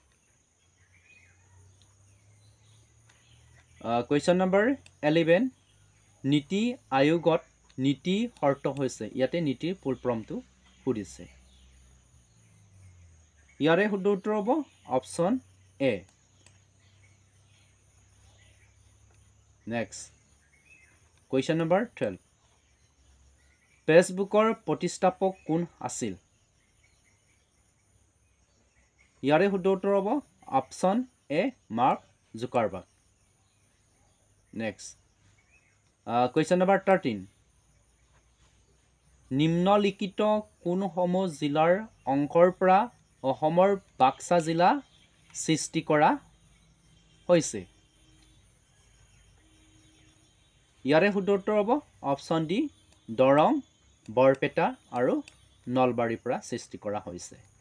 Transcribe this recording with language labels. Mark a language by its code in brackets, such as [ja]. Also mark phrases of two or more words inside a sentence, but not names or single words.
[en] question number [as] 11, নীতি আয়োগত নীতি শৰ্ত হৈছে। ইয়াতে নীতিৰ ফুল ফৰ্মটো সুধিছে। ইয়াৰে শুদ্ধ উত্তৰ হ'ব [en] option A. [as] Next. [en] Question number 12. [as] ফেচবুকৰ প্ৰতিষ্ঠাপক কোন আছিল? ইয়াৰে শুদ্ধ উত্তৰ হ'ব [en] option A [as] মাৰ্ক জুকাৰবাৰ্গ। [en] Next. Question number 13. [as] নিম্নলিখিত কোনসমূহ জিলাৰ অংশৰ পৰা অসমৰ বাক্সা জিলা সৃষ্টি কৰা হৈছে? ইয়াৰে শুদ্ধ উত্তৰ হ'ব [en] option D [as] দৰং, বৰপেটা আৰু নলবাৰীৰ পৰা সৃষ্টি কৰা হৈছে।